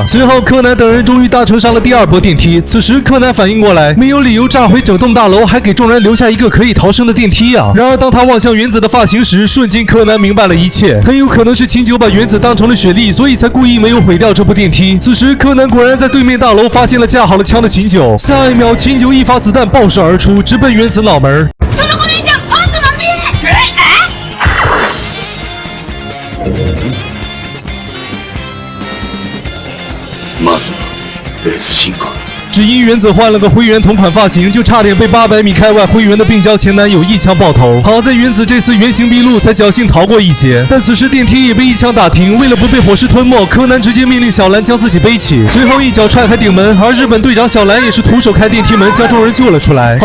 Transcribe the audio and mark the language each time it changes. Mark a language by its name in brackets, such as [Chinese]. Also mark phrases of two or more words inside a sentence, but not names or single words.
[Chinese] 随后柯南等人终于搭乘上了第2波电梯。此时柯南反应过来，没有理由炸毁整栋大楼，还给众人留下一个可以逃生的电梯啊。然而当他望向原子的发型时，瞬间柯南明白了一切，很有可能是秦九把原子当成了雪莉，所以才故意没有毁掉这部电梯。此时柯南果然在对面大楼发现了架好了枪的秦九，下一秒秦九一发子弹爆射而出，直奔原子脑门。 [Japanese] その子姉ちゃんパンツ丸見え。まさか別人か。 [Chinese] 只因原子换了个灰原同款发型，就差点被800米开外灰原的病娇前男友一枪爆头。好在原子这次原形毕露，才侥幸逃过一劫。但此时电梯也被一枪打停，为了不被火势吞没，柯南直接命令小兰将自己背起，随后一脚踹开顶门。而日本队长小兰也是徒手开电梯门，将众人救了出来。